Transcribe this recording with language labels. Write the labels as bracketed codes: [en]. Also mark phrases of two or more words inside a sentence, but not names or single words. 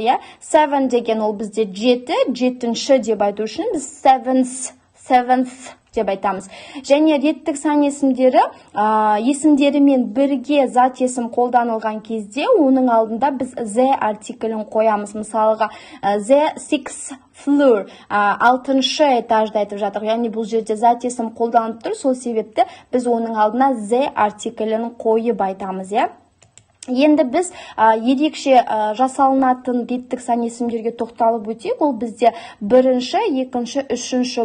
[kk] 7 деген ол бізде 7-ші деп айту үшін біз seventh деп айтамыз. Және реттік сан есімдері есімдерімен бірге зат есім қолданылған кезде оның алдында біз the артиклін қоямыз. Мысалға [en] the 6th floor [kk] 6-шы этажды айтып жатыр. Яғни бұл жерде зат есім қолданып тұр. Сол себепті біз оның алдына the артиклін қойып айтамыз. Енді біз ерекше жасалынатын реттік сан есімдерге тоқталып өтейік. Ол бізде 1-ші, 2-ші, 3-ші.